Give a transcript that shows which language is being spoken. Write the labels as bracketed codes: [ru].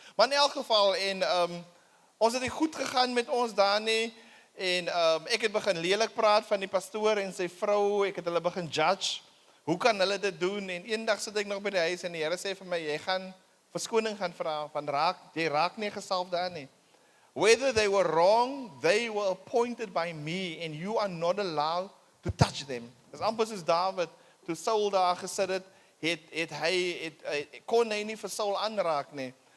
[af] Maar in elk geval, ons het nie goed gegaan met ons daar nie, en ek het begin lelik praat van die pastoor en sy vrou, ek het hulle begin judge, hoe kan hulle dit doen, en eendag sit ek nog by die huis, en die Here sê vir my, jy gaan verskoning gaan vra, van jy raak nie gesalf daar nie. [en] Whether they were wrong, they were appointed by me, and you are not allowed to touch them. [af] Dis amper soos David, toe Saul daar gesit het, kon hy nie vir Saul aanraak nie.